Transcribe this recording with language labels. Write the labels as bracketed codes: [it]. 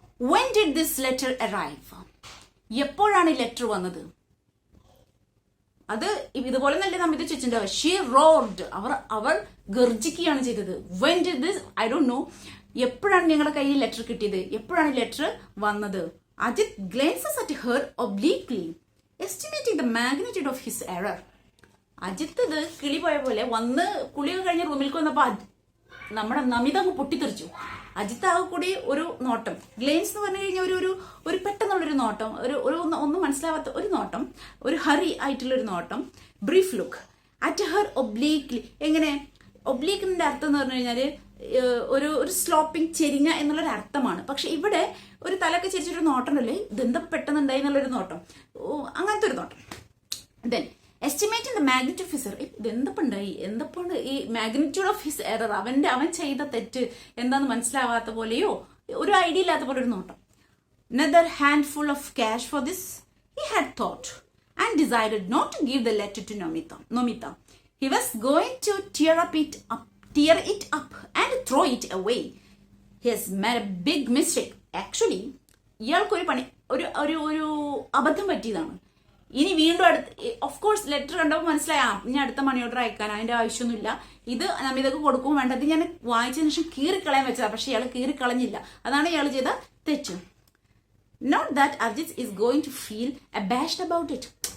[en] When did this letter arrive? [ml] എപ്പോഴാണ് ഈ letter വന്നത്? അത് ഇതുപോലെ നല്ല നമിത ചോദിച്ചിട്ടുണ്ടാവുക. [en] she roared, [ml] അവർ ഗർജിക്കുകയാണ് ചെയ്തത്. [en] When did this? I don't know. [ml] എപ്പോഴാണ് നിങ്ങളുടെ കയ്യിൽ ലെറ്റർ കിട്ടിയത്? എപ്പോഴാണ് ലെറ്റർ വന്നത്? [en] Ajit glances at her obliquely, estimating the magnitude of his error. [ml] Ajith ഇത് കിളി പോയ പോലെ വന്ന് കുളിയൊക്കെ കഴിഞ്ഞ റൂമിലേക്ക് വന്നപ്പോ നമ്മുടെ നമിത അങ്ങ് പൊട്ടിത്തെറിച്ചു. അജിത്ത് ആ കൂടി ഒരു നോട്ടം, ഗ്ലെയിൻസ് എന്ന് പറഞ്ഞു കഴിഞ്ഞാൽ ഒരു പെട്ടെന്നുള്ളൊരു നോട്ടം, ഒന്നും മനസ്സിലാവാത്ത ഒരു നോട്ടം, ഒരു ഹറി ആയിട്ടുള്ള ഒരു നോട്ടം, [en] Brief look at her obliquely. [ml] എങ്ങനെ? ഒബ്ലീക്കിന്റെ അർത്ഥം എന്ന് പറഞ്ഞു കഴിഞ്ഞാല് ഒരു സ്ലോപ്പിംഗ്, ചെരിഞ്ഞ എന്നുള്ളൊരു അർത്ഥമാണ്. പക്ഷെ ഇവിടെ ഒരു തലൊക്കെ ചെരിച്ചൊരു നോട്ടം അല്ലേ, ഇതെന്താ പെട്ടെന്നുണ്ടായി എന്നുള്ളൊരു നോട്ടം, അങ്ങനത്തെ ഒരു നോട്ടം. [en] Then estimating the magnitude of his error. [ml] എന്തപ്പുണ്ടായി ഈ [en] magnitude of his error, [ml] അവൻ ചെയ്ത തെറ്റ് എന്താന്ന് മനസ്സിലാവാത്ത പോലെയോ ഒരു ഐഡിയ ഇല്ലാത്ത പോലെ ഒരു നോട്ടം. [en] Another handful of cash for this, he had thought, and decided not to give the letter to Nomita. He was going to tear it up and throw it away. He has made a big mistake. [ml] Actually, ഇയാൾക്കൊരു ഒരു അബദ്ധം പറ്റിയതാണ്. ഇനി വീണ്ടും of course letter കണ്ടപ്പോൾ മനസ്സിലായി, ഇനി അടുത്ത money order അയക്കാൻ അതിന്റെ ആവശ്യമൊന്നുമില്ല, ഇത് നമിതക്ക് കൊടുക്കും വേണ്ട, ഇത് ഞാൻ വായിച്ചതിന് ശേഷം കീറിക്കളയാൻ വെച്ചതാ. പക്ഷെ ഇയാൾ കീറിക്കളഞ്ഞില്ല, അതാണ് ഇയാൾ ചെയ്ത തെറ്റ്. [en] Note that Ajit is going to feel abashed about it.